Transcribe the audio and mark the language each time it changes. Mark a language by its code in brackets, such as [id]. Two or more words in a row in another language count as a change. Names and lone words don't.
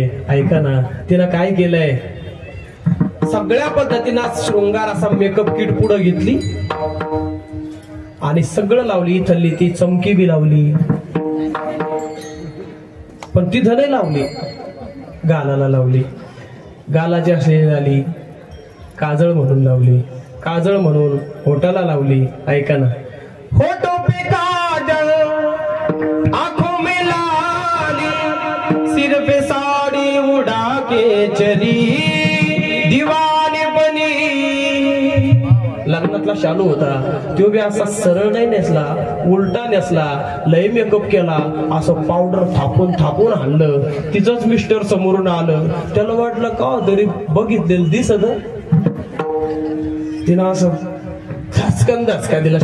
[mr] ऐका ना, तिनं काय केलंय, सगळ्या पद्धतीनं शृंगार असा [en] makeup kit [mr] पुढं घेतली आणि सगळं लावली. इथली ती चमकी बी लावली, पण ती धने लावली, गालाला लावली, गालाची अशी झाली, काजळ म्हणून लावली, काजळ म्हणून होटाला लावली. ऐका ना, [hi] होठों पे काजल, आंखों में लाली, सिर पे साड़ी उड़ा के चली, दीवानी बनी. [mr] लग्नातला शालू होता, तो बी असा सरळ नाही नेसला, उलटा नेसला, लय मेकअप केला, असं पावडर थापून थापून आणलं. तिचंच मिस्टर समोरून आलं. त्याला वाटलं का तरी बघितलेलं दिसत. तिनं असं धचकन धचका दिला.